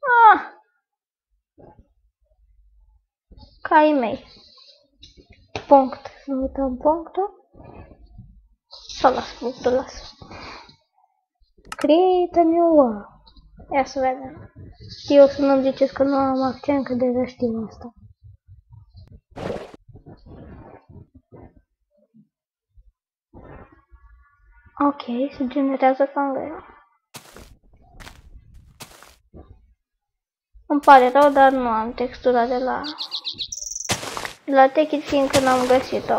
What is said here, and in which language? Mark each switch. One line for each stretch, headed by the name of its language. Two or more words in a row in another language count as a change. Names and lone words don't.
Romanian: Caii mei. Punct. Să uităm punctul. Să las punctul, las.
English: Create a new world.
Romanian: Ia să vedem. Știu să nu-mi ziceți că nu am accent, că deja știu asta. Ok, se generează cam greu. Îmi pare rău, dar nu am textura de la Take It, fiindcă n-am găsit-o.